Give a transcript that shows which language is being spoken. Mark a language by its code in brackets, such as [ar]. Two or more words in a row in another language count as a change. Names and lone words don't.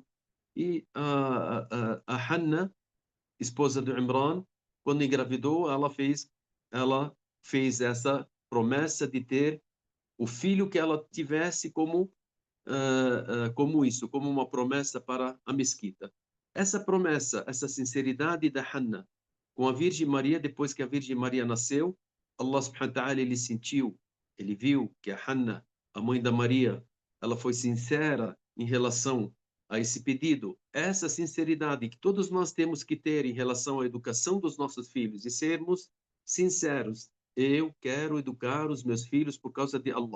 [pt] E a Hannah, esposa de Imran, quando engravidou, ela fez essa promessa de ter o filho que ela tivesse como isso, como uma promessa para a mesquita. Essa promessa, essa sinceridade da Hannah com a Virgem Maria, depois que a Virgem Maria nasceu, [ar] الله سبحانه وتعالى, [pt] ele sentiu, ele viu que a Hannah, a mãe da Maria, ela foi sincera em relação a esse pedido. Essa sinceridade que todos nós temos que ter em relação à educação dos nossos filhos e sermos sinceros. Eu quero educar os meus filhos por causa de Allah.